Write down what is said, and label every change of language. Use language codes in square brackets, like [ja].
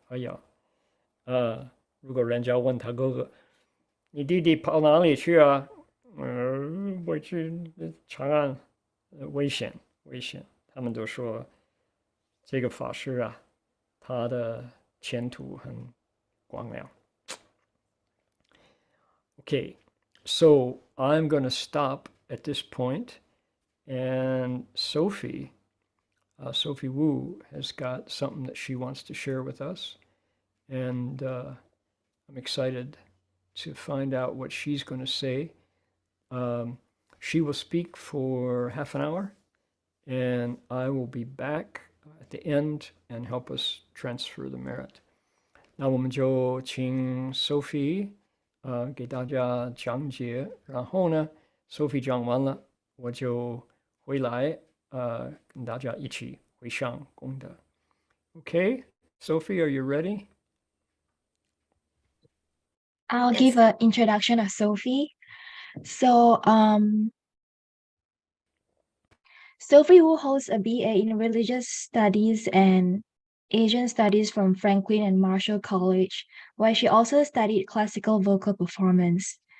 [zh] 哎呀，如果人家问他哥哥，你弟弟跑哪里去啊？我去长安，危险。他们都说这个法师啊，他的前途很光亮。 [en] Okay, so I'm going to stop at this point, and Sophie Wu has got something that she wants to share with us, and I'm excited to find out what she's going to say. She will speak for half an hour, and I will be back at the end and help us transfer the merit. [zh] 那我们就请 Sophie 给大家讲解，然后呢 Sophie 讲完了，我就回来跟大家一起回向功德。 [en] Okay, Sophie, are you ready? I'll give an introduction of Sophie. So, Sophie Wu holds a BA in Religious Studies and Asian Studies from Franklin and Marshall College, where she also studied classical vocal performance.